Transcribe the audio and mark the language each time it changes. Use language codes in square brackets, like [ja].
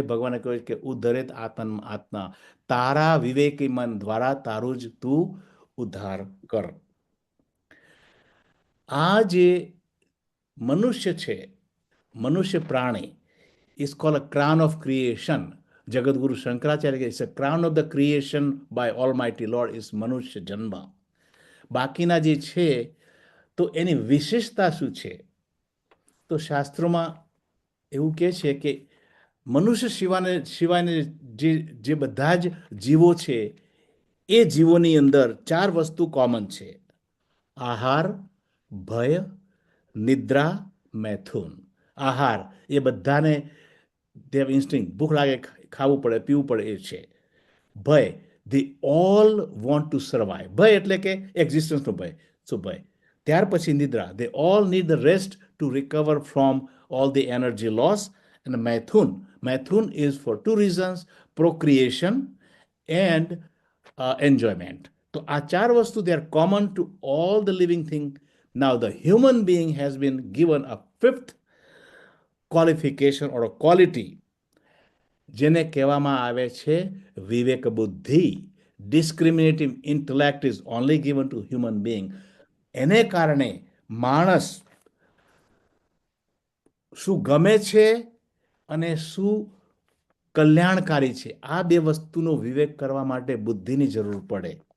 [gu] ભગવાને કહ્યું કે ઉદ્ધરેત આત્મ આત્મા, તારા વિવેકી મન દ્વારા તારું જ તું ઉદ્ધાર કર. આ જે મનુષ્ય છે, મનુષ્ય પ્રાણી, [en] is called a crown of creation. [gu] જગતગુરુ શંકરાચાર્ય કે [en] a crown of the creation by Almighty Lord is [gu] મનુષ્ય જન્મ. બાકીના જે છે તો એની વિશેષતા શું છે? તો શાસ્ત્રોમાં એવું કહે છે કે મનુષ્ય સિવાયને જે બધા જ જીવો છે એ જીવોની અંદર 4 વસ્તુ કોમન છે: આહાર, ભય, નિદ્રા, મૈથુન. આહાર એ બધાને દેવ ઇન્સ્ટિંગ, ભૂખ લાગે ખાવું પડે, પીવું પડે એ છે. ભય, [en] they all want to survive. [gu] ભય એટલે કે એક્ઝિસ્ટન્સનો ભય. શું ભય? ત્યાર પછી નિદ્રા, [en] they all need the rest to recover from all the energy loss. And મૈથુન is for 2 reasons: procreation and enjoyment. [gu] તો આ 4 વસ્તુ [en] they are common to all the living thing. Now the human being has been given a 5th qualification or a quality, [gu] જેને કહેવામાં આવે છે વિવેક બુદ્ધિ. [en] Discriminative intellect is only given to human being. [gu] એને કારણે માણસ શું ગમે છે અને શું કલ્યાણકારી છે, આ 2 વસ્તુનો વિવેક કરવા માટે બુદ્ધિની જરૂર પડે.